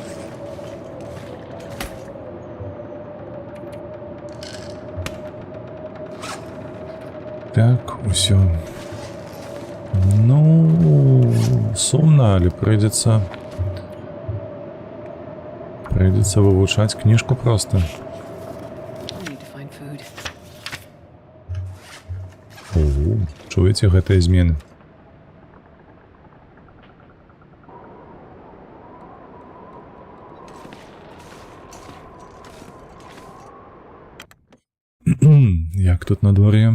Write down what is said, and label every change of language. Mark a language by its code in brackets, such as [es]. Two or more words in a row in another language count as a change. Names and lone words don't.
[be] Так, усё. Ну, сумна, але прыйдзецца вывучаць кніжку проста. [en] I need to find food. [be] О, чуеце гэтыя змены? Як тут надвор'е?